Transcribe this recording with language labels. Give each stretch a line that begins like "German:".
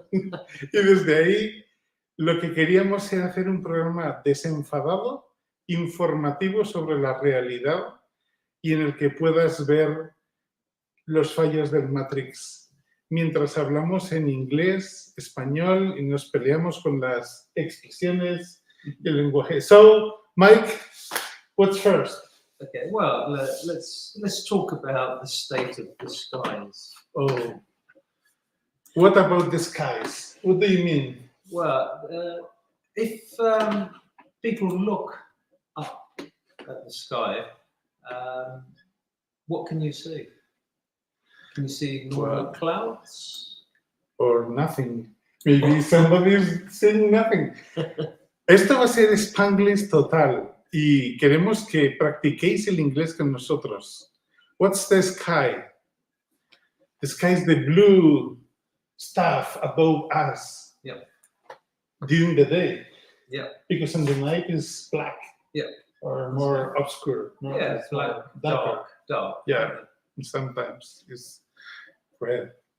Spanish: Y desde ahí lo que queríamos era hacer un programa desenfadado, informativo sobre la realidad y en el que puedas ver los fallos del Matrix mientras hablamos en inglés, español y nos peleamos con las expresiones y el lenguaje.
English: So, Mike, what's first? Okay, well, let's talk about the state of the skies. Oh, what about the skies? What do you mean? Well, if people look up at the sky, what can you see? Can you see normal clouds? Or nothing. Maybe somebody's saying nothing.
Spanish: Esto va a ser Spanglish total y queremos que practiquéis el inglés con nosotros.
English: What's the sky? The sky is the blue stuff above us. Yeah. During the day. Yeah. Because in the night is black. Yeah. Or more obscure. More Yeah, it's like dark. Yeah, sometimes it's red.